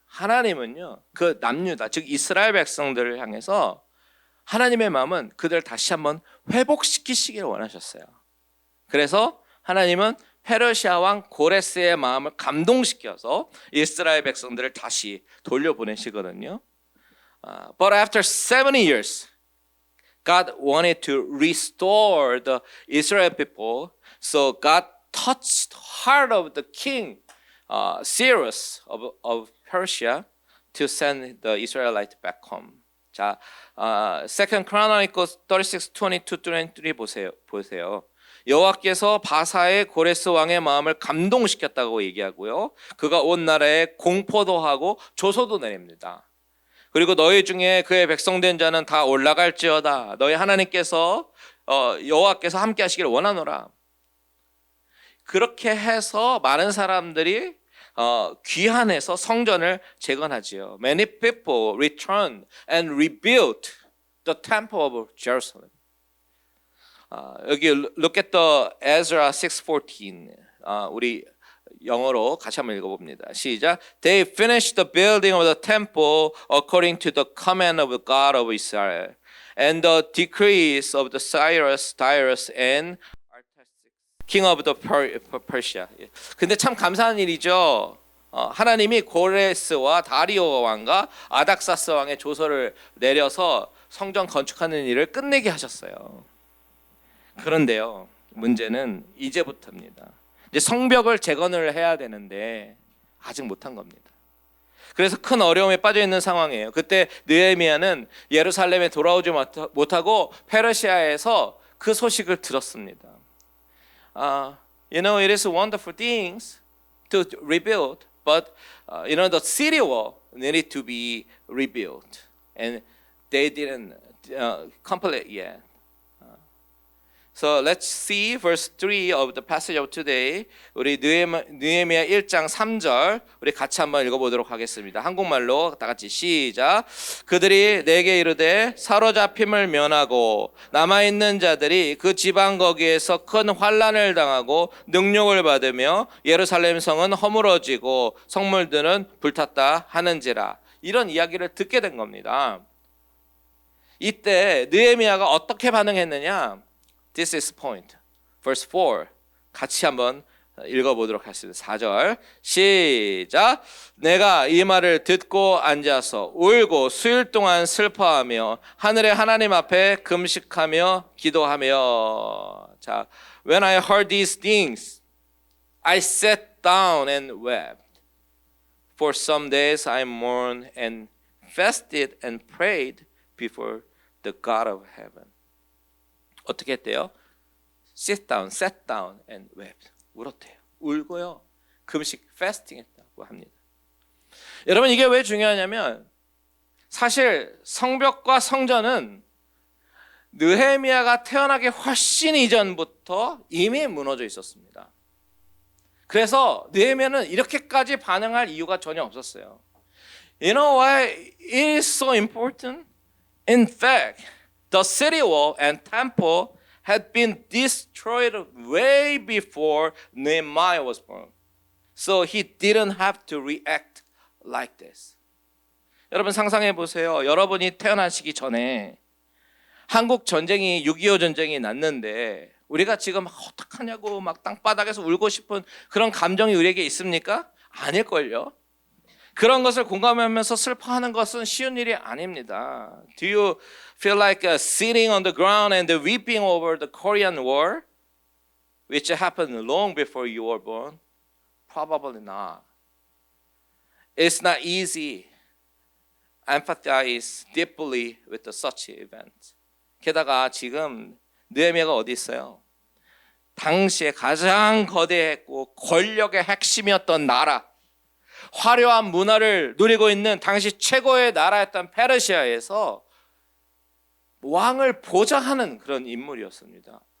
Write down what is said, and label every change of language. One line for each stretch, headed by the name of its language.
Korean: 하나님은요, 그 남유다, 즉 이스라엘 백성들을 향해서 하나님의 마음은 그들을 다시 한번 회복시키시기를 원하셨어요. 그래서 하나님은 페르시아 왕 고레스의 마음을 감동시켜서 이스라엘 백성들을 다시 돌려보내시거든요.
English: But after 70 years, God wanted to restore the Israel people. So God touched the heart of the king, Cyrus of Persia, to send the Israelites back home.
Korean: 자, Second Chronicles 36:22-23 보세요. 여호와께서 바사의 고레스 왕의 마음을 감동시켰다고 얘기하고요. 그가 온 나라에 공포도 하고 조소도 내립니다. 그리고 너희 중에 그의 백성된 자는 다 올라갈지어다. 너희 하나님께서 여호와께서 함께 하시기를 원하노라. 그렇게 해서 많은 사람들이 귀환해서 성전을 재건하지요.
English: Many people returned and rebuilt the temple of Jerusalem.
Korean: 여기
English: look at the Ezra 6:14.
Korean: 우리 영어로 같이 한번 읽어봅니다. 시작.
English: They finished the building of the temple according to the command of the God of Israel and the decrees of the Cyrus, Darius, and Artaxerxes, king of the Persia.
Korean: 근데 참 감사한 일이죠. 하나님이 고레스와 다리오 왕과 아닥사스 왕의 조서를 내려서 성전 건축하는 일을 끝내게 하셨어요. 그런데요, 문제는 이제부터입니다. 이제 성벽을 재건을 해야 되는데 아직 못한 겁니다. 그래서 큰 어려움에 빠져 있는 상황이에요. 그때 느헤미야는 예루살렘에 돌아오지 못하고 페르시아에서 그 소식을 들었습니다.
English: You know, it is wonderful things to rebuild, but you know, the city wall needed to be rebuilt, and they didn't complete yet. So let's see verse 3 of the passage of today.
Korean: 우리 느헤미야 1장 3절 우리 같이 한번 읽어보도록 하겠습니다. 한국말로 다 같이 시작. 그들이 내게 이르되 사로잡힘을 면하고 남아있는 자들이 그 지방 거기에서 큰 환난을 당하고 능욕을 받으며 예루살렘 성은 허물어지고 성물들은 불탔다 하는지라. 이런 이야기를 듣게 된 겁니다. 이때 느헤미야가 어떻게 반응했느냐?
English: This is point. Verse 4.
Korean: 같이 한번 읽어보도록 하겠습니다. 4절 시작. 내가 이 말을 듣고 앉아서 울고 수일 동안 슬퍼하며 하늘의 하나님 앞에 금식하며 기도하며.
English: 자, When I heard these things, I sat down and wept. For some days I mourned and fasted and prayed before the God of heaven.
Korean: 어떻게 했대요?
English: Sit down, sat down and wept.
Korean: 울었대요. 울고요. 금식, fasting 했다고 합니다. 여러분, 이게 왜 중요하냐면 사실 성벽과 성전은 느헤미야가 태어나기 훨씬 이전부터 이미 무너져 있었습니다. 그래서 느헤미야는 이렇게까지 반응할 이유가 전혀 없었어요.
English: You know why it is so important? In fact, the city wall and temple had been destroyed way before Nehemiah was born. So he didn't have to react like this.
Korean: 여러분 상상해 보세요. 여러분이 태어나시기 전에 한국 전쟁이 6.25 전쟁이 났는데 우리가 지금 어떡하냐고 막 땅바닥에서 울고 싶은 그런 감정이 우리에게 있습니까? 아닐걸요. 그런 것을 공감하면서 슬퍼하는 것은 쉬운 일이 아닙니다.
English: Do you feel like sitting on the ground and weeping over the Korean War, which happened long before you were born? Probably not. It's not easy. Empathize deeply with such event.
Korean: 게다가 지금 느헤미야가 어디 있어요? 당시에 가장 거대했고 권력의 핵심이었던 나라, 화려한 문화를 누리고 있는 당시 최고의 나라였던 페르시아에서 왕을 보좌하는 그런 인물이었습니다.